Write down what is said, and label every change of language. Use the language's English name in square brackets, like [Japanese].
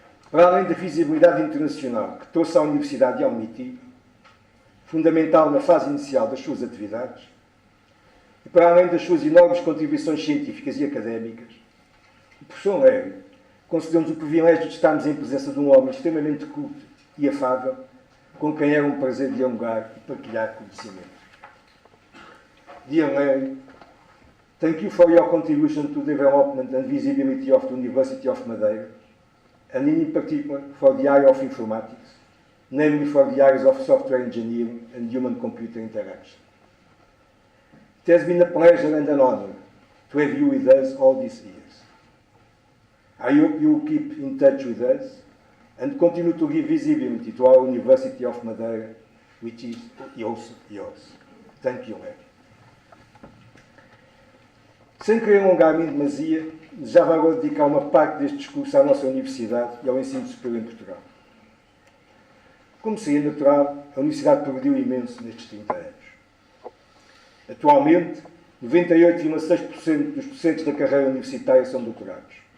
[Portuguese] Para além da visibilidade internacional que trouxe à Universidade e ao MIT, fundamental na fase inicial das suas atividades, e para além das suas enormes contribuições científicas e académicas, o professor Lério concedeu-nos o privilégio de estarmos em presença de um homem extremamente culto e afável, com quem era um prazer dialogar e partilhar conhecimento. [English] Dear Larry, thank you for your contribution to the development and visibility of the University of Madeira, and in particular for the area of informatics, namely for the areas of software engineering and human-computer interaction. It has been a pleasure and an honor to have you with us all these years. I hope you will keep in touch with us and continue to give visibility to our University of Madeira, which is also yours. Thank you, Larry. [Portuguese] Sem querer alongar-me em demasia, desejava agora dedicar uma parte deste discurso à nossa Universidade e ao ensino superior em Portugal. Como seria natural, a Universidade progrediu imenso nestes 30 anos. Atualmente, 98,6% dos docentes da carreira universitária são doutorados.